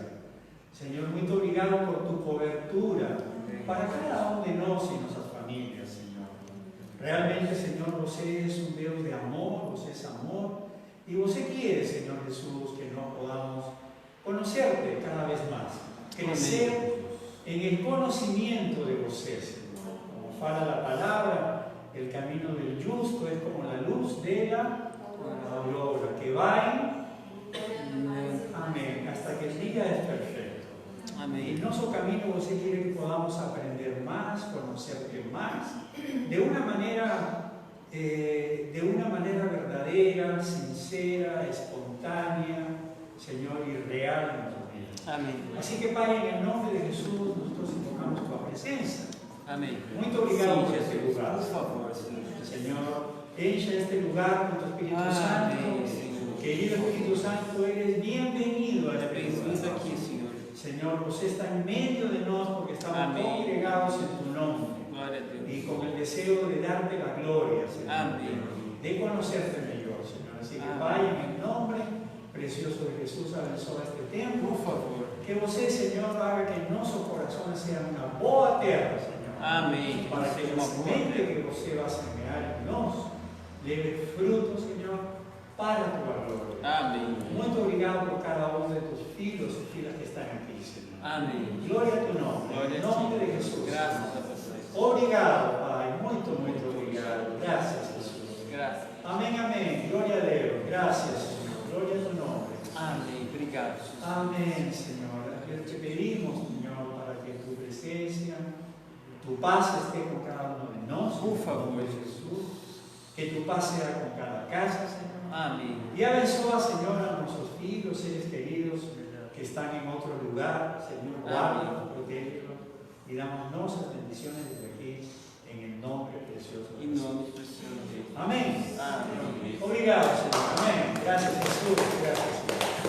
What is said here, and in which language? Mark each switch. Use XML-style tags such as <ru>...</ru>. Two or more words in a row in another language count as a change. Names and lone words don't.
<pt>Senhor, muito obrigado por tu cobertura para cada um de nós e nossas famílias, Senhor. Realmente, Senhor, você é Deus de amor, você é amor, e você quer, Senhor Jesus, que nós podamos conhecerte cada vez mais, crescer</pt> <es>en el conocimiento</es> <pt>de você, Senhor. Como fala a palavra,</pt> <es>el camino del justo es como la luz de la aurora, que va amén, hasta que el día es perfecto.</es> <pt>Amém.</pt> <es>En nuestro camino você quiere que podamos aprender más, conocerte más, de una manera verdadera, sincera, espontánea, Señor, y real en nuestra vida.</es> <pt>Amém.</pt> <es>Así que, Pai, en el nombre de Jesús, nosotros invocamos tu presencia.</es> <pt>Amém. Muito obrigado por Sim, este Jesus. lugar. Por favor, Senhor.</pt> <es>Señor, encha este lugar con tu Espíritu Santo.</es> <pt>Amém, Senhor.</pt> <es>Querido Espíritu Santo, eres bienvenido a este</es> <pt>Bem-vindo</pt> <es>lugar.</es> <pt>aqui, Senhor.</pt> <es>Señor, você está en medio de nosotros porque estamos Amén. congregados en tu nombre.</es> <pt>Glória a Deus.</pt> <es>Y con el deseo de darte la gloria, Señor. Amén. De conocerte mejor, Señor. Así que Amén. vaya en el nombre precioso de Jesús, abençoa este tiempo. Por favor. Que você, Señor, haga que nuestros corazones sean una</es> <pt>boa terra,</pt> <es>Señor.</es> <pt>Amém. Que</pt> <es>Para que</es> <pt>seja</pt> <es>la</es> <pt>uma boa semente terra.</pt> <es>que você va a semear en nos lleve fruto, Señor, para tu gloria.</es> <pt>Amém. Muito obrigado</pt> <es>por cada uno de tus filhos y filhas que están aquí, Señor.</es> <pt>Amém.</pt> <es>Gloria a tu nombre.</es> <pt>Glória</pt> <es>En</es> <pt>a</pt> <es>nombre</es> <pt>Ti.</pt> <es>de Jesús.</es> <pt>Graças a vocês. Obrigado, Pai. Muito obrigado.</pt> <es>Gracias, Jesús.</es> <pt>Graças.</pt> <es>Amén, amén. Gloria a Deus. Gracias, Señor. Gloria a tu nombre.</es> <pt>Amém. Obrigado, Jesus.</pt> <es>Amén, Señor. Te pedimos, Señor, para que tu presencia, tu paz esté con cada uno de nosotros.</es> <pt>Por favor,</pt> <es>Jesús. Que tu paz sea con cada casa, Señor.</es> <pt>Amém.</pt> <es>Y abençoa, Señor, a nuestros hijos, seres queridos que están en otro lugar. Señor, guárdalos, protégelos y damos nuestras bendiciones desde aquí en el nombre precioso de</es> <pt>Em</pt> <es>Jesús.</es> <pt>nome do Senhor Deus.</pt> <es>Amén.</es> <pt>Amém. Obrigado,</pt> <es>Señor. Amén. Gracias, Jesús. Gracias, Señor.</es>